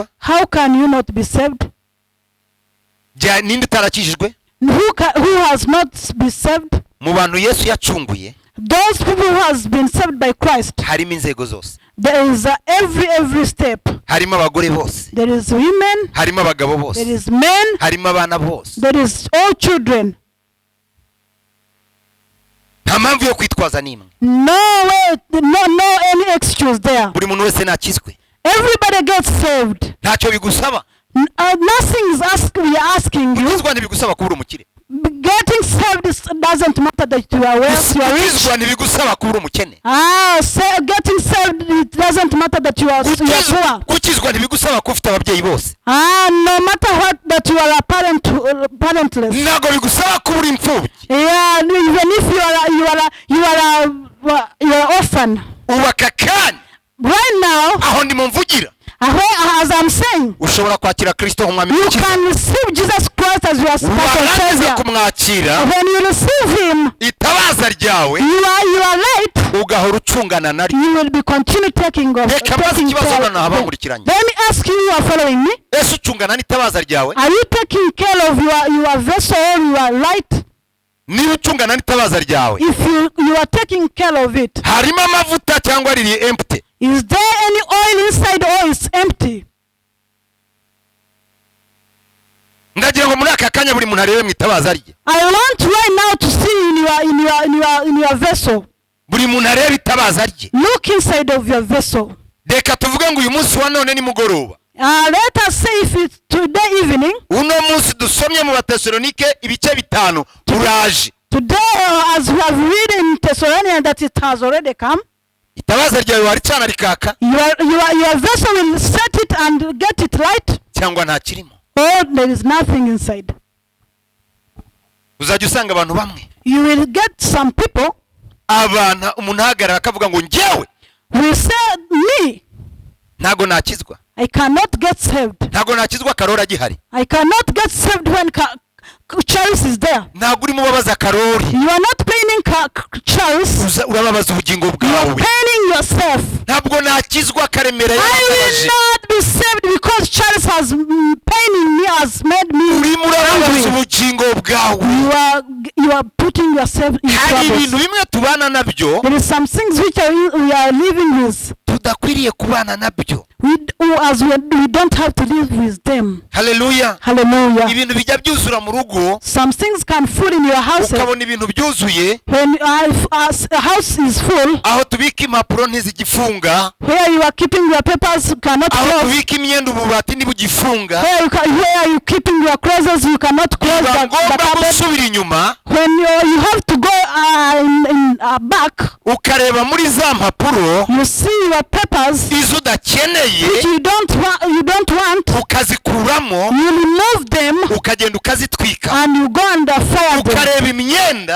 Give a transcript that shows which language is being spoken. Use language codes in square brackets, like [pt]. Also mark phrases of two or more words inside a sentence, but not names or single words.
[en] How can you not be saved? [rw] Ninde utarakijijwe? [en] Who has not been saved? [rw] Mu bantu Yesu yacunguye [en] Those people who has been saved by Christ. [rw] harimo inzego zose. [en] There is every step. [rw] harimo abagore bose, [en] there is women, [rw] harimo abagabo [en] there [rw] bose, [en] is men, [rw] harimo abana bose. [en] there is all children. [rw] Nta mpamvu yo kwitwaza n'imwe. [en] No way, no any excuse there. [rw] Buri muntu wese nakizwe. [en] Everybody gets saved. [rw] Ntacyo bigusaba. [en] Nothing is we are asking you. [rw] Gukizwa ntibigusaba kuba uri umukire. [en] Getting saved doesn't matter that you are wealthy, you are rich. [rw] Gukizwa ntibigusaba kuba uri umukene. [en] Getting saved, it doesn't matter that you are poor. [rw] Gukizwa ntibigusaba kuba ufite ababyeyi bose. [en] No matter what that you are a parentless. [rw] Ntabwo bigusaba kuba uri imfubyi. [en] Yeah, even if you are orphan. [rw] Ubaka kandi. [en] Right now, [rw] aho ndimo mvugira. [en] As I'm saying, [rw] ushobora kwakira Kristo nk'umwami [en] you [rw] w'umukiza. [en] can receive Jesus Christ as your personal Savior. [rw] kumwakira, [en] When you receive Him, [rw] itabaza ryawe, [en] you are right. [rw] ugahora ucungana naryo. [en] You will be continue taking [rw] Reka mbaze ikibazo [en] care. [rw] noneho abamurikiranye. [en] Let me ask you, you are following me? [rw] Ese ucungana n'itabaza ryawe? [en] Are you taking care of your vessel or your light? [rw] Niba ucungana n'itabaza ryawe, [en] If you are taking care of it, [rw] harimo amavuta cyangwa riri empty? [en] is there any oil inside or it's empty? [rw] Ndagira ngo muri aka kanya buri muntu arebe mu itabaza rye. [en] I want right now to see in your vessel. [rw] Buri muntu arebe itabaza rye. [en] Look inside of your vessel. [rw] Reka tuvuge ngo uyu munsi wa none ni mugoroba. [en] Let us say if it's today evening. [rw] Uno munsi dusomye mu Batesalonike ibice 5 turaje. [en] Today, as we have read in Thessalonians that it has already come. [rw] Itabaza ryawe waricana rikaka. [en] Your vessel will set it and get it right. [rw] Cyangwa nta kirimo. [en] Or there is nothing inside. [rw] Uzajya usanga abantu bamwe. [en] You will get some people. [rw] Abana umuntu ahagarara akavuga ngo njyewe. [en] Will say me. [rw] Ntago nakizwa. [en] I cannot get saved. [rw] Ntago nakizwa Karori agihari. [en] I cannot get saved when Charles is there. [rw] Ntago urimo babaza Karori. [en] You are not paining Charles. [rw] Urababaza ubugingo [en] You are [rw] bwawe. [en] paining yourself. [rw] Ntabwo nakizwa Karemera [en] I will not be saved because Charles has paining me, has made me [rw] urimo urababaza [en] angry. [rw] ubugingo bwawe. [en] You are putting yourself in [rw] Hari ibintu [en] trouble. [rw] bimwe tubana nabyo. [en] There is some things which we are living with. [rw] Tudakwiriye kubana nabyo. [en] We don't have to live with them. Hallelujah. Hallelujah. [rw] Ibintu bijya byuzura mu rugo. [en] Some things can fall in your house. [rw] Ukabona ibintu byuzuye. [en] When a house is full, [rw] Aho tubika impapuro ntizigifunga. [en] where you are keeping your papers cannot [rw] Aho [en] close. [rw] tubika imyenda ububati ntibugifunga. [en] Where you keeping your clothes, you cannot close [rw] Biba [en] the [rw] ngombwa [en] cupboard. [rw] gusubira inyuma. [en] When you have to go in back, [rw] Ukareba muri za mpapuro. [en] you see your papers [rw] Izo udakeneye. [en] which you don't want. [rw] Ukazikuramo. [en] You remove them [rw] Ukagenda ukazitwika. [en] and you go and fire them. [rw] Ukareba imyenda.